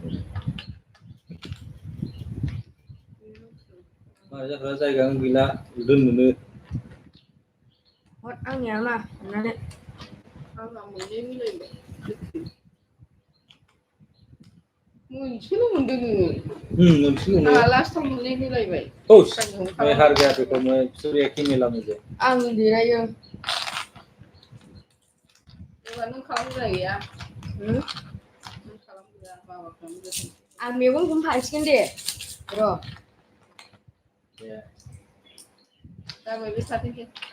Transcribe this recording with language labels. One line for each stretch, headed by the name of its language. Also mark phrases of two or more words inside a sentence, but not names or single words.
Bodo: मा जाग्रा जायगायानो गैला दोननोनो हद आंनिया मा हमनानै आंना मोननै मिलायबाय मोनसेल' मोनदों नोङो मोनसेल' आंहा मोनो लास्टाव मोननै मिलायबाय खुश सिगांनिखौनो
Hindi: मैं हार गया
Bodo: खालामजोबखाबाय
Hindi: देखो मैं सिर्फ एक ही मिला मुझे
Bodo: आं देरायो एबार नों खालामग्रा गैया नों खालामग्रा बाबा खालामग्रा आं मेगनखौनो फासिगोन दे र' जाबाय बे थाथोंसै